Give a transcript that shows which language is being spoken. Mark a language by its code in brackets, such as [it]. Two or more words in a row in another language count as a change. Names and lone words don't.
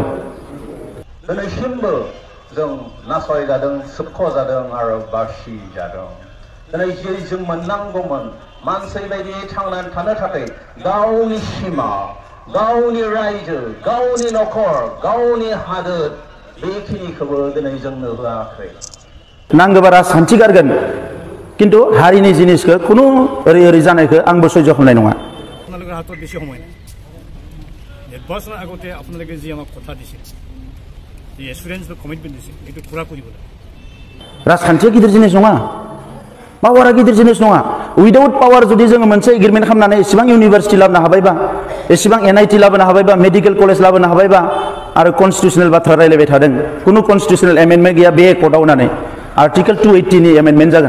[brx] दिनैसिमबो जों नासयजादों सोबख'जादों आरो बासिजादों दिनै जे जों मोननांगौमोन मानसि बायदियै थांनानै थानो थाखाय गावनि सिमा गावनि रायजो गावनि नखर गावनि हादोर बेखिनिखौबो दिनै जोंनो होआखै नांगौबा राजखान्थि गारगोन किन्तु हारिनि जिनिसखौ खुनु ओरै ओरै जानायखौ आंबो सह्य खालामनाय नङा [as] আপোনালোকৰ হাতত বেছি সময় নাই নিৰ্বাচনৰ আগতে আপোনালোকে যি আমাক কথা দিছে যি এছুৰেঞ্চ বা কমিটমেণ্ট দিছে এইটো পুৰা কৰিব লাগে [brx] राजखान्थिया गिदिर जिनिस नङा पावारा गिदिर जिनिस नङा [en] without power [brx] जुदि जोङो मोनसे एग्रिमेन्ट खालामनानै एसेबां इउनिभार्सिटि लाबोनो हाबायबा एसेबां NIT लाबोनो हाबायबा [en] medical college [brx] लाबोनो हाबायबा आरो कन्स्टिटिउसनेल बाथ्रा रायलायबाय थादों कुनु [en] constitutional amendment [brx] गैया बे एकर्डआव होननानै आर्टिकेल 280 नि एमेन्डमेन्ट जागोन